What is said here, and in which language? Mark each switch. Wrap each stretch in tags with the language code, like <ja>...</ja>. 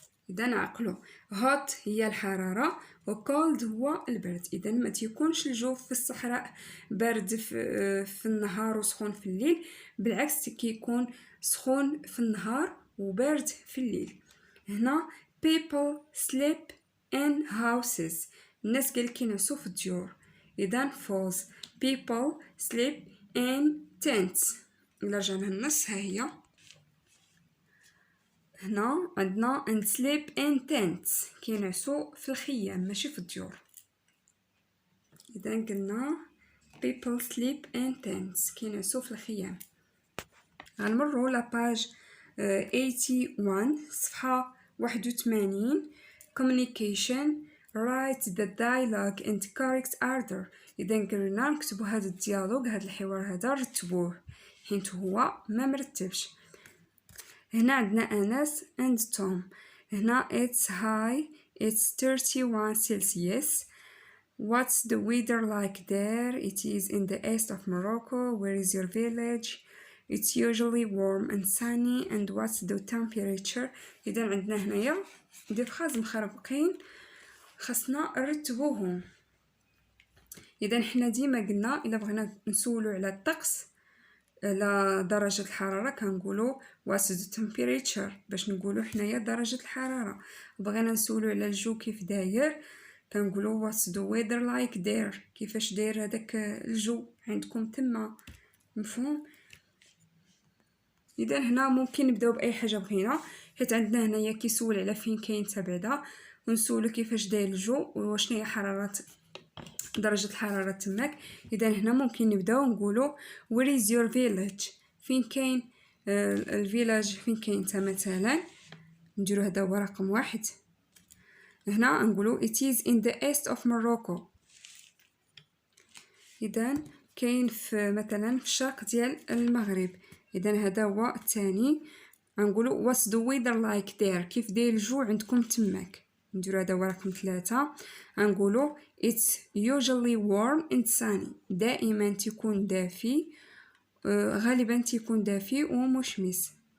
<ar>إذا عقلوا hot هي الحرارة و cold هو البرد. إذا ما تيكونش الجو في الصحراء برد في النهار وسخون في الليل، بالعكس كيكون سخون في النهار وبارد في الليل.</ar> <en>هنا people sleep in houses.</en> <ar>الناس قال كينعسوا في الديور.</ar> <en>إذا false. people sleep in tents.</en> <ar>إلا رجعنا النص ها هي هنا عندنا</ar> <en>and sleep in tents</en> <ar>كينعسوا في الخيام ماشي في الديور. إذا قلنا</ar> <en>people sleep in tents</en> <ar>كينعسوا في الخيام. غنمروا لاباج 81 صفحة 81</ar> <en>communication write the dialogue in correct order.</en> <ar>إذا قلنا نكتبوا هذا الديالوج هذا الحوار هذا رتبوه حيت هو ما مرتبش. هنا عندنا أنس and Tom.</ar> <en>هنا it's high it's 31 Celsius. What's the weather like there? It is in the east of Morocco. Where is your village? It's usually warm and sunny. And what's the temperature?</en> <ar>إذا عندنا هنايا دي فراز مخربقين خاصنا نرتبوهم. إذا حنا ديما قلنا إلا بغينا نسولو على الطقس على درجة الحرارة كنقولوا</ar> <en>what's the temperature</en> <ar>باش نقولوا حنايا درجة الحرارة. بغينا نسولو على الجو كيف داير كنقولوا</ar> <en>what's the weather like there</en> <ar>كيفاش داير هذاك الجو عندكم تما. مفهوم؟ اذا هنا ممكن نبداو باي حاجه بغينا حيت عندنا هنايا كيسول على فين كاين تبعدا ونسولو كيفاش داير الجو وشنو هي حراره درجه الحراره تماك. اذا هنا ممكن نبداو نقولوا</ar> <en>where is your village</en> <ar>فين كاين الفيلاج فين كاين انت مثلا. نديرو هذا هو رقم 1. هنا نقولوا</ar> <en>it is in the east of Morocco.</en> <ar>اذا كاين في مثلا في الشرق ديال المغرب. اذا هذا هو الثاني. نقولوا</ar> <en>what's the weather like there</en> <ar>كيف داير الجو عندكم تماك. نديرو هذا هو رقم 3. نقولوا</ar> <en>it's usually warm and sunny</en> <ar>دائما تكون دافي غالبا تكون دافي ومشمس.</ar>